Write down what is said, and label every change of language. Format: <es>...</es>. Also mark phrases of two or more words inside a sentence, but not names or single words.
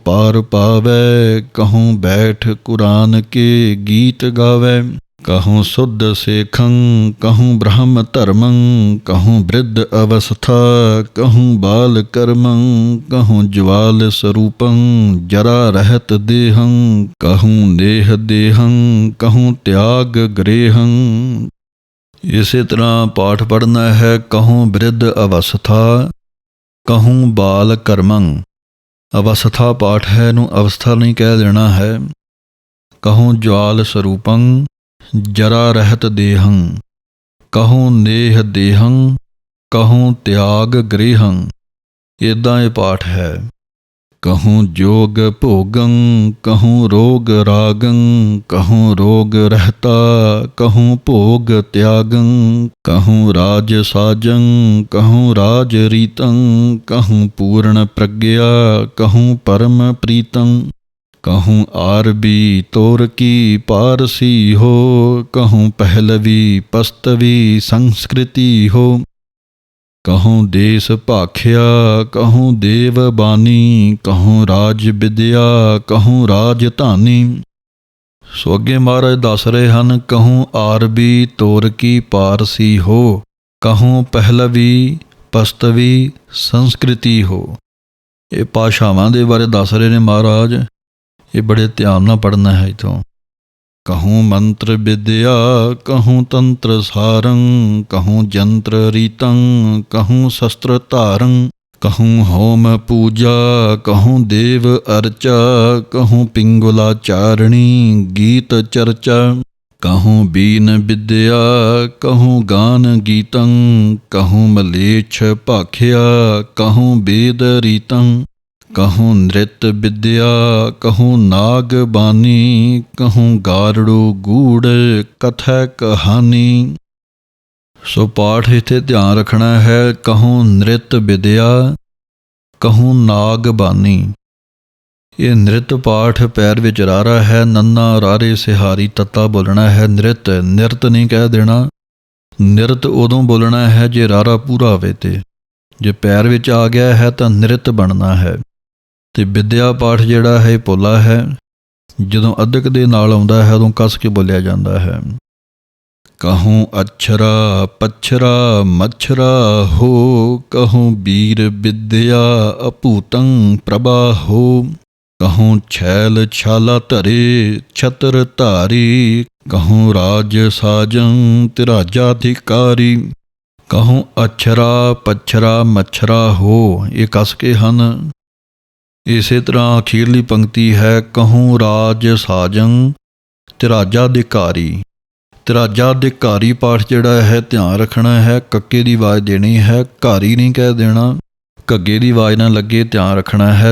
<bra>ਪਾਰ ਪਾਵੈ ਕਹੂੰ ਬੈਠ ਕੁਰਾਨ ਕੇ ਗੀਤ ਗਾਵੈ ਕਹੂੰ ਸੁਧ ਸੇਖੰ ਕਹੂੰ ਬ੍ਰਹਮ ਧਰਮੰ ਕਹੂੰ ਬ੍ਰਿਧ ਅਵਸਥਾ ਕਹੂੰ ਬਾਲ ਕਰਮੰ ਕਹੂੰ ਜਵਾਲ ਸਰੂਪੰ ਜਰਾ ਰਹਿਤ ਦੇਹੰ ਕਹੂੰ ਨੇਹ ਦੇਹੰ ਕਹੂੰ ਤਿਆਗ ਗ੍ਰੇਹੰ।</bra> <pa>ਇਸੇ ਤਰ੍ਹਾਂ ਪਾਠ ਪੜ੍ਹਨਾ ਹੈ।</pa> <bra>ਕਹੂੰ ਬ੍ਰਿਧ ਅਵਸਥਾ ਕਹੂੰ ਬਾਲ ਕਰਮੰ।</bra> <pa>ਅਵਸਥਾ ਪਾਠ ਹੈ, ਇਹਨੂੰ ਅਵਸਥਾ ਨਹੀਂ ਕਹਿ ਦੇਣਾ ਹੈ।</pa> <bra>कहूँ ज्वाल स्वरूपं जरा रहत देहं, कहूँ नेह देहं, कहूँ त्याग गृहं।</bra> <pa>ਇੱਦਾਂ ਇਹ ਪਾਠ ਹੈ।</pa> <bra>कहूँ जोग भोगं, कहूँ रोग रागं, कहूँ रोग रहता, कहूँ भोग त्यागं, कहूँ राज साजं, कहूँ राज रीतं, कहूँ पूर्ण प्रज्ञा, कहूँ परम प्रीतं, कहूँ आरबी तोर की पारसी हो, कहूँ पहलवी पस्तवी संस्कृति हो, कहूँ देश भाख्या, कहूँ देव बानी, कहूँ राज विद्या, कहूँ राजधानी।</bra> <pa>ਸੋ ਅੱਗੇ ਮਹਾਰਾਜ ਦੱਸ ਰਹੇ ਹਨ,</pa> <bra>कहूँ ਆਰਬੀ ਤੋਰਕੀ ਪਾਰਸੀ ਹੋ, कहूँ ਪਹਿਲਵੀ ਪਸਤਵੀ ਸੰਸਕ੍ਰਿਤੀ ਹੋ।</bra> <pa>ਇਹ ਭਾਸ਼ਾਵਾਂ ਦੇ ਬਾਰੇ ਦੱਸ ਰਹੇ ਨੇ ਮਹਾਰਾਜ। ਇਹ ਬੜੇ ਧਿਆਨ ਨਾਲ ਪੜ੍ਹਨਾ ਹੈ ਇੱਥੋਂ।</pa> <bra>कहूँ मंत्र विद्या, कहूँ तंत्र सारं, कहूँ जंत्र रीतं, कहूँ शस्त्र तारं, कहूँ होम पूजा, कहूँ देव अर्चा, कहूँ पिंगुलाचारणी गीत चर्चा, कहूँ बीन विद्या, कहूँ गान गीतं, कहूँ मलेच्छ भाख्या, कहूँ वेद रीतं, कहूँ नृत्य विद्या, कहूँ नाग बानी, कहूँ गारड़ू गूढ़ कथा कहानी।</bra> <pa>ਸੋ ਪਾਠ ਇੱਥੇ ਧਿਆਨ ਰੱਖਣਾ ਹੈ।</pa> <bra>कहूँ नृत्य विद्या, कहूँ नाग बानी।</bra> <pa>ਇਹ ਨ੍ਰਿਤ ਪਾਠ ਪੈਰ ਵਿੱਚ ਰਾਰਾ ਹੈ। ਨੰਨਾ ਰਾਰੇ ਸਿਹਾਰੀ ਤੱਤਾ ਬੋਲਣਾ ਹੈ। ਨ੍ਰਿਤ ਨਿਰਤ ਨਹੀਂ ਕਹਿ ਦੇਣਾ। ਨਿਰਤ ਉਦੋਂ ਬੋਲਣਾ ਹੈ ਜੇ ਰਾਰਾ ਪੂਰਾ ਹੋਵੇ ਤੇ, ਜੇ ਪੈਰ ਵਿੱਚ ਆ ਗਿਆ ਹੈ ਤੋ ਨ੍ਰਿਤ ਬਣਨਾ ਹੈ। ਤੇ ਵਿਦਿਆ ਪਾਠ ਜਿਹੜਾ ਹੈ ਪੋਲਾ ਹੈ। ਜਦੋਂ ਅਧਿਕ ਦੇ ਨਾਲ ਆਉਂਦਾ ਹੈ ਉਦੋਂ ਕੱਸ ਕੇ ਬੋਲਿਆ ਜਾਂਦਾ ਹੈ।</pa> <bra>कहूँ अक्षरा पच्छरा मच्छरा हो, कहूँ वीर विद्या अपूतं प्रभा हो, कहूँ छैल छाला धरे छतर धारी, कहूँ राज साजं तिराजाधिकारी। कहूँ अक्षरा पच्छरा मच्छरा हो,</bra> <pa>ਇਹ ਕੱਸ ਕੇ ਹਨ। ਇਸੇ ਤਰ੍ਹਾਂ ਅਖੀਰਲੀ ਪੰਕਤੀ ਹੈ,</pa> <bra>कहूँ राज साजं तिराजाधिकारी।</bra> <pa>ਤਿਰਾਜਾਧਿਕਾਰੀ ਪਾਠ ਜਿਹੜਾ ਹੈ ਧਿਆਨ ਰੱਖਣਾ ਹੈ। ਕੱਕੇ ਦੀ ਆਵਾਜ਼ ਦੇਣੀ ਹੈ, ਘਾਰੀ ਨਹੀਂ ਕਹਿ ਦੇਣਾ। ਘੱਗੇ ਦੀ ਆਵਾਜ਼ ਨਾ ਲੱਗੇ, ਧਿਆਨ ਰੱਖਣਾ ਹੈ।</pa>